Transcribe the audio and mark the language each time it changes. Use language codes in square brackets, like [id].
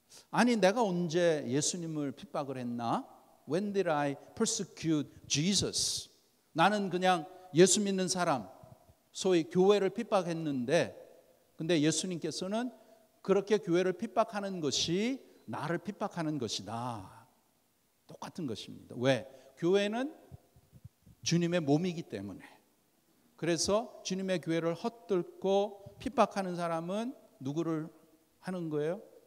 [ko] 아니 내가 언제 예수님을 핍박을 했나? [en] When did I persecute Jesus? [ko] 나는 그냥 예수 믿는 사람, 소위 교회를 핍박했는데 근데 예수님께서는 그렇게 교회를 핍박하는 것이 나를 핍박하는 것이다. 똑같은 것입니다. 왜? 교회는 주님의 몸이기 때문에. 그래서 주님의 교회를 헛들고 핍박하는 사람은 누구를 하는 거예요?